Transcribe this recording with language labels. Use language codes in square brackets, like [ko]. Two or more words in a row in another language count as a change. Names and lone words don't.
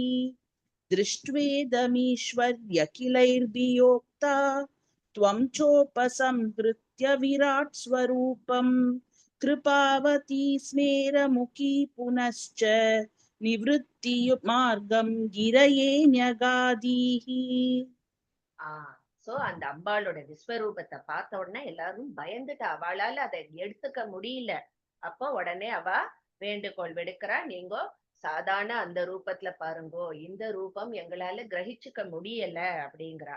[sa] दृष्ट्वेदमीश्वर्यखिलैर्भियोक्ता त्वं चोपसंहृत्य विराट् स्वरूपं कृपावती स्मेरमुखी पुनश्च निवृत्ति मार्गं गिरये न्यगादीः [ta] சோ அந்த அம்பாளோட விஸ்வரூபத்தை பார்த்த உடனே எல்லாரும் பயந்துட்டா, அவளால அதை எடுத்துக்க முடியல. அப்போ உடனே அவ வேண்டுகோள் விடுக்கிறா, நீங்க சாதாரண அந்த ரூபத்துல பாருங்கோ, இந்த ரூபம் எங்களால கிரகிச்சுக்க முடியல அப்படிங்கிறா.